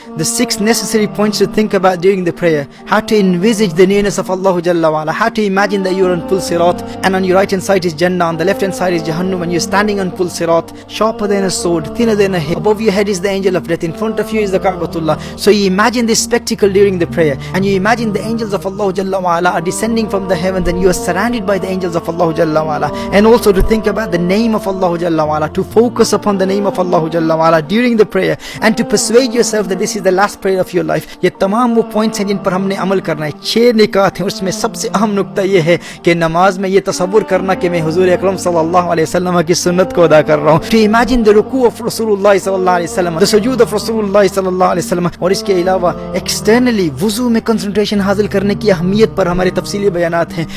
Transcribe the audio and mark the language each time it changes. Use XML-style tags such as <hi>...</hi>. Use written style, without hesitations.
<en>the 6 necessary points to think about during the prayer, how to envisage the nearness of Allah Jalla wa Ala, how to imagine that you are on full sirat and on your right hand side is Jannah, on the left hand side is Jahannam, and you're standing on full sirat, sharper than a sword, thinner than a hair, above your head is the angel of death, in front of you is the Ka'batullah. So you imagine this spectacle during the prayer, and you imagine the angels of Allah Jalla wa Ala are descending from the heavens, and you are surrounded by the angels of Allah Jalla wa Ala, and also to think about the name of Allah Jalla wa Ala, to focus upon the name of Allah Jalla wa Ala during the prayer, and to persuade yourself that this is the last prayer of your life.</en> <ur>یہ تمام وہ points ہیں جن پر ہم نے عمل کرنا ہے۔ 6 نکات ہیں، اس میں سب سے اہم نقطہ یہ ہے کہ نماز میں یہ تصور کرنا کہ میں حضور اکرم صلی اللہ علیہ وسلم کی سنت کو ادا کر رہا ہوں،</ur> <en>to imagine the رکوع of</en> <ur>رسول اللہ صلی اللہ علیہ وسلم، the سجود of رسول اللہ صلی اللہ علیہ وسلم، اور اس کے علاوہ ایکسٹرنلی وضو میں کنسنٹریشن حاصل کرنے کی اہمیت پر ہمارے تفصیلی بیانات ہیں</ur>